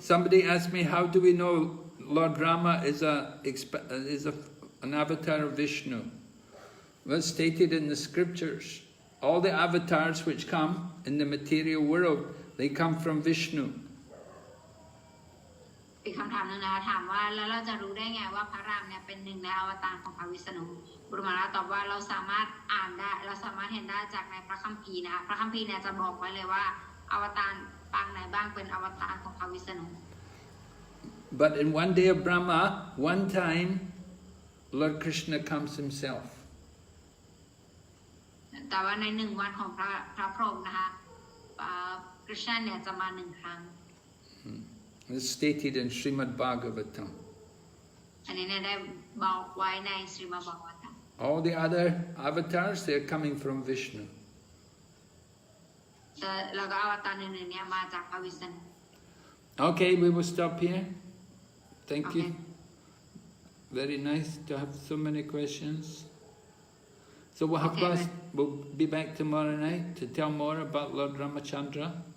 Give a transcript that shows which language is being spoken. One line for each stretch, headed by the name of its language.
English: Somebody asked me, how do we know Lord Rama is an avatar of Vishnu? Well, stated in the scriptures. All the avatars which come in the material world, they come from Vishnu.
Thai: อีกคำถามหนึ่งนะคะถามว่าแล้วเราจะรู้ได้ไงว่าพระรามเนี่ยเป็นหนึ่งในอวตารของพระวิษณุบุรุษมาราตอบว่าเราสามารถอ่านได้เราสามารถเห็นได้จากในพระคัมภีร์นะคะพระคัมภีร์เนี่ยจะบอกไว้เลยว่าอวตารปางไหนบ้างเป็นอวตารของพระวิษณุ
English: But in one day of Brahma, one time, Lord Krishna comes himself.
Thai: แต่ว่าในหนึ่งวันของพระพรหมนะคะคริชนาเนี่ยจะมาหนึ่งครั้ง
English: It's stated in Srimad Bhagavatam.
Thai: อันนี้เนี่ยได้บอกไว้ในสรีมบากตัม
English: All the other avatars, they're coming from Vishnu.
Thai: แล้วก็อวตารอื่นๆเนี่ยมาจากพระวิษณุ
English: Okay, we will stop here. Thank you. Very nice to have so many questions. So we'll be back tomorrow night to tell more about Lord Ramachandra.